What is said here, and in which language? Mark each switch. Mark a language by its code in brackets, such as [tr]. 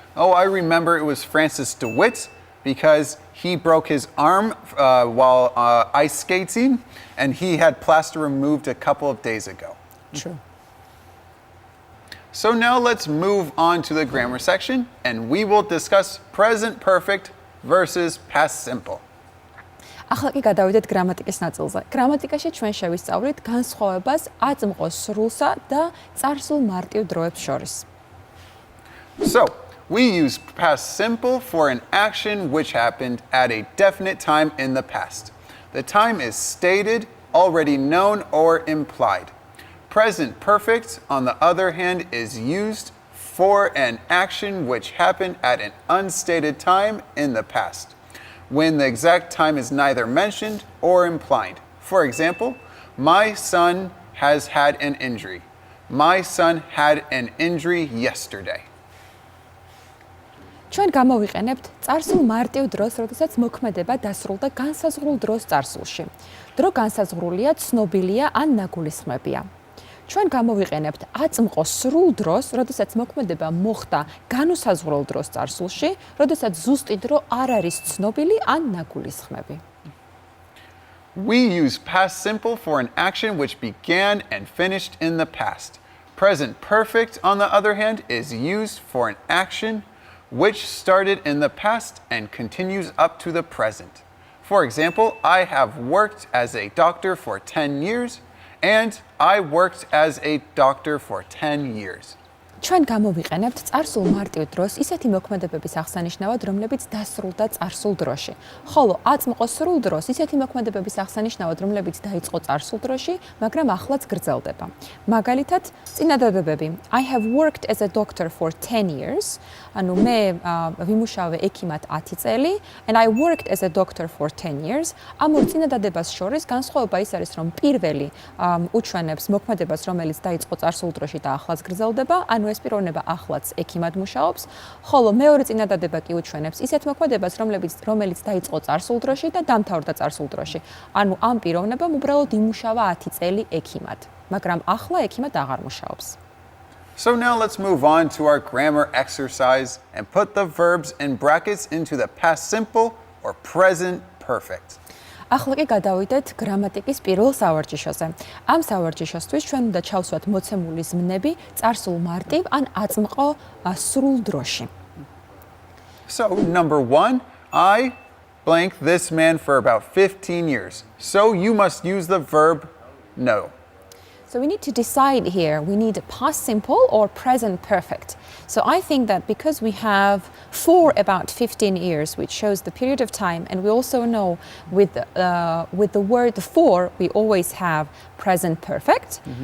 [en] Oh, I remember it was Francis DeWitt because he broke his arm while ice skating and he had plaster removed a couple of days ago. True. So now let's move on to the grammar section and we will discuss present perfect versus past simple. [ka] ახლა კი გადავიდეთ გრამატიკის ნაწილზე. გრამატიკაში ჩვენ შევისწავლით განსხვავებას აწმყო სრულსა და წარსულ მარტივ დროებს შორის. [en] So, we use past simple for an action which happened at a definite time in the past. The time is stated, already known, or implied. Present perfect, on the other hand, is used for an action which happened at an unstated time in the past, when the exact time is neither mentioned or implied. For example, my son has had an injury. My son had an injury yesterday. [ka] ჩვენ გამოვიყენებთ წარსულ მარტივ დროს, როდესაც მოქმედება დასრულდა განსაზღვრულ დროს წარსულში. დრო განსაზღვრულია, ცნობილია ან ნაგულისხმებია. ჩვენ გამოვიყენებთ აწმყო სრულ დროს, როდესაც მოქმედება მოხდა განუსაზღვრელ დროს წარსულში, როდესაც ზუსტი დრო არ არის ცნობილი ან ნაგულისხმები. [en] We use past simple for an action which began and finished in the past. Present perfect, on the other hand, is used for an action which started in the past and continues up to the present. For example, I have worked as a doctor for 10 years, and I worked as a doctor for 10 years. [ka] ჩვენ გამოვიყენებთ წარსულ მარტივ დროს ისეთი მოქმედებების აღსანიშნავად, რომლებიც დასრულდა წარსულ დროში. ხოლო აწმყო სრულ დროს ისეთი მოქმედებების აღსანიშნავად, რომლებიც დაიწყო წარსულ დროში, მაგრამ ახლაც გრძელდება. მაგალითად, წინადადებები. [en] I have worked as a doctor for 10 years. [ka] ანუ მე ვიმუშავე ექიმად 10 წელი [en] and I worked as a doctor for 10 years. [ka] ამ ორ წინადადებას შორის განსხვავება ის არის, რომ პირველი უჩვენებს მოქმედებას, რომელიც დაიწყო წარსულ დროში და ახლაც გრძელდება, ანუ ეს პიროვნება ახლაც ექიმად მუშაობს, ხოლო მეორე წინადადება კი უჩვენებს ისეთ მოქმედებას, რომელიც დაიწყო წარსულ დროში და დამთავრდა წარსულ დროში. ანუ ამ პიროვნებამ უბრალოდ იმუშავა 10 წელი ექიმად, მაგრამ ახლა ექიმად აღარ მუშაობს. [en] So now let's move on to our grammar exercise and put the verbs in brackets into the past simple or present perfect. [ka] ახლა კი გადავიდეთ გრამატიკის პირველ სავარჯიშოზე. ამ სავარჯიშოსთვის ჩვენ უნდა ჩავსვათ მოცემული ზმნები წარსულ მარტივ ან აწმყო სრულ დროში. [en] So number 1, I blanked this man for about 15 years. So you must use the verb know. So we need to decide here, we need past simple or present perfect. So I think that because we have for about 15 years, which shows the period of time, and we also know with the word for, we always have present perfect.